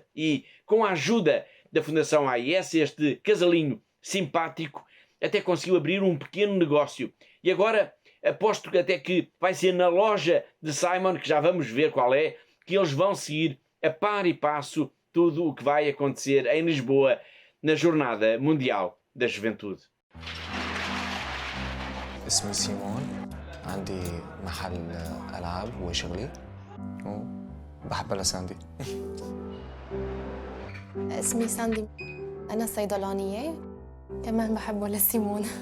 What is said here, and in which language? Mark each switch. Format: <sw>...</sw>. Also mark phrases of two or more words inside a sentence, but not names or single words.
<pt>E com a ajuda da Fundação AIS, este casalinho simpático até conseguiu abrir um pequeno negócio. E agora aposto que até que vai ser na loja de Simon, que já vamos ver qual é, que eles vão seguir a par e passo tudo o que vai acontecer em Lisboa na Jornada Mundial da Juventude.</pt> <ar>اسمي سيمون، عندي محل ألعاب وشغلي وبحب لساندي. اسمي ساندي، أنا صيدلانية كمان بحب لسيمون.</ar>